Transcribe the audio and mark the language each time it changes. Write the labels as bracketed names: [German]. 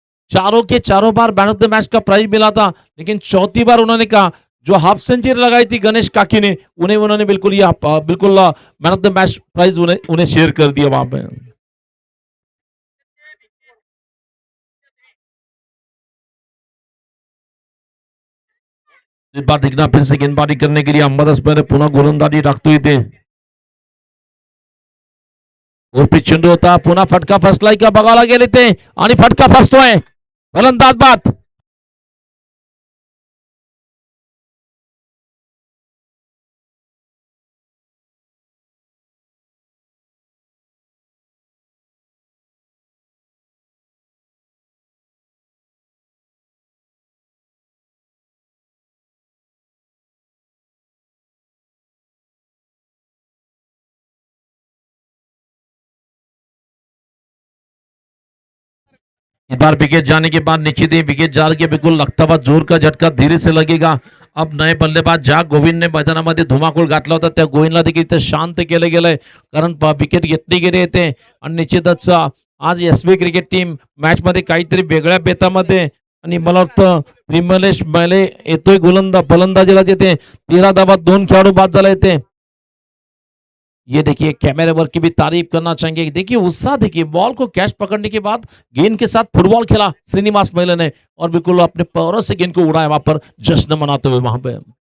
[Hindi] चारों के चारों बार मैन ऑफ द मैच का प्राइज मिला था लेकिन चौथी बार उन्होंने कहा जो हाफ सेंचुरी लगाई थी गणेश काकी ने उन्होंने बिल्कुल ये बिल्कुल man of the match prize उन्हें शेयर कर दिया वहां पे. इस बार देखना फिर से गेंदबाजी करने के लिए अंबादास पहले [Marathi] पुन्हा गोलंदाजी टाकतो इथे. उर्फी चेंडू होता, पुन्हा फटका फसलाय का बघायला गेले ते आणि फटका फसतोय फलंदाज बाद. [Hindi] इस बार विकेट जाने के बाद निश्चित ही विकेट जाने के बिल्कुल लगता हुआ जोर का झटका धीरे से लगेगा. अब नए बल्लेबाज [Marathi] ज्या गोविंदने मैदानामध्ये धुमाकूळ घातला होता त्या गोविंदला देखील इथे शांत केले गेलंय कारण विकेट घेतली गेली येते आणि निश्चितच आज एसबी क्रिकेट टीम मॅच मध्ये काहीतरी वेगळ्या बेतामध्ये आणि मला वाटतं विमलेश मैले येतोय फलंदाजीला येते 13 धावात 2 खेळाडू बाद झाले येते. [Hindi] ये देखिए कैमरे वर्क की भी तारीफ करना चाहेंगे. देखिए उत्साह देखिए बॉल को कैच पकड़ने के बाद गेंद के साथ फुटबॉल खेला श्रीनिवास मैले ने और बिल्कुल अपने पैरों से गेंद को उड़ाया वहां पर जश्न मनाते हुए वहां पे.